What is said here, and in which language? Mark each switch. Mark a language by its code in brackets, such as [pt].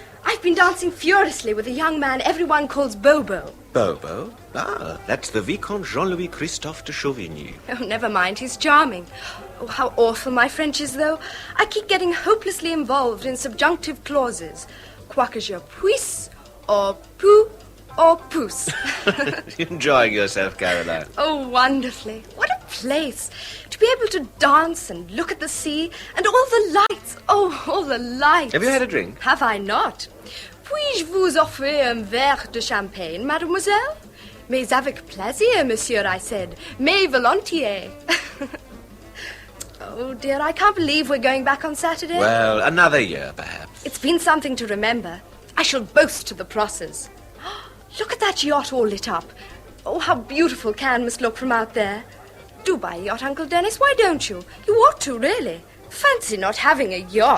[en] I've been dancing furiously with a young man everyone calls Bobo. Bobo? Ah, that's the Vicomte Jean-Louis Christophe de Chauvigny. Oh, never mind, he's charming. Oh, how awful my French is, though. I keep getting hopelessly involved in subjunctive clauses. [fr] Quoique je puisse, or pou, or pousse. [en] Enjoying yourself, Caroline? Oh, wonderfully. What a place. To be able to dance and look at the sea and all the lights. Oh, all the lights. Have you had a drink? Have I not? [fr] Puis-je vous offrir un verre de champagne, mademoiselle? Mais avec plaisir, monsieur, [en] I said. [fr] Mais volontiers. [en] Oh, dear, I can't believe we're going back on Saturday. Well, another year, perhaps. It's been something to remember. I shall boast to the Prosses. Look at that yacht all lit up. Oh, how beautiful Cannes must look from out there. Do buy a yacht, Uncle Dennis. Why don't you? You ought to, really. Fancy not having a yacht.